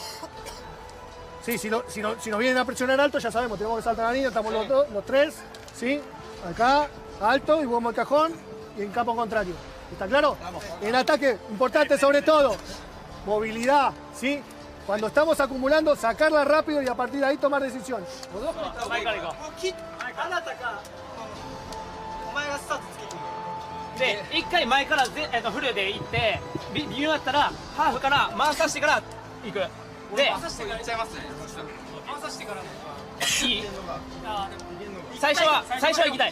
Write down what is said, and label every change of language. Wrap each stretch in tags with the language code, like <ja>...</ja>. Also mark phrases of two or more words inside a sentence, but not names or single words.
<es>Sí, si nos vienen a presionar alto, ya sabemos, tenemos que saltar la línea, estamos los tres, ¿sí? Acá, alto, y jugamos el cajón y en campo contrario. ¿Está claro? En ataque, importante sobre todo. Movilidad, ¿sí? Cuando estamos acumulando, sacarla rápido y a partir de ahí tomar decisión.</es> <ja>で、一回前からフルで行って、微妙だったらハーフから回させてから行く。で、回させてから行っちゃいますね。回させてからいい？最初は行きたい。</ja>